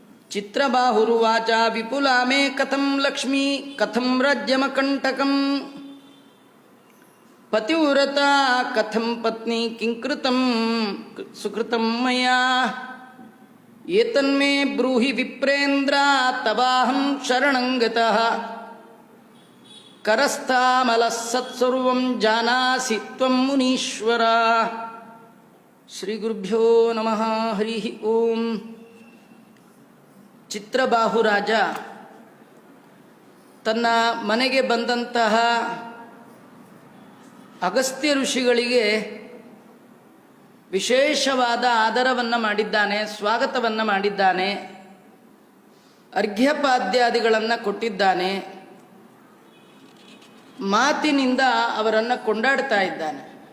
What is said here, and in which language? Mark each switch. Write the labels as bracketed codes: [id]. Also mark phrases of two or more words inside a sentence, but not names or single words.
[sa] ಚಿತ್ರಬಾಹುರುವಾಚ ವಿಪುಲಾ ಮೇ ಕಥಂ ಲಕ್ಷ್ಮೀ ಕಥಂ ರಾಜ್ಯಮಕಂಟಕಂ ಪತಿವ್ರತಾ ಕಥಂ ಪತ್ನಿ ಕಿಂಕೃತಂ ಸುಕೃತಂ ಮಯಾ ಏತನ್ಮೇ ಬ್ರೂಹಿ ವಿಪ್ರೇಂದ್ರ ತವಾಹಂ ಶರಣಂ ಗತಃ ಕರಸ್ಥಾಮಲಃ ಸತ್ಸರ್ವಂ ಜಾನಾಸಿ ತ್ವಂ ಮುನೀಶ್ವರ. ಶ್ರೀ ಗುರುಭ್ಯೋ ನಮಃ. ಹರಿ ಓಂ. [kn] ಚಿತ್ರಬಾಹುರಾಜ ತನ್ನ ಮನೆಗೆ ಬಂದಂತಹ ಅಗಸ್ತ್ಯ ಋಷಿಗಳಿಗೆ ವಿಶೇಷವಾದ ಆದರವನ್ನು ಮಾಡಿದ್ದಾನೆ, ಸ್ವಾಗತವನ್ನು ಮಾಡಿದ್ದಾನೆ, ಅರ್ಘ್ಯಪಾದ್ಯಾದಿಗಳನ್ನು ಕೊಟ್ಟಿದ್ದಾನೆ, ಮಾತಿನಿಂದ ಅವರನ್ನು ಕೊಂಡಾಡ್ತಾ ಇದ್ದಾನೆ.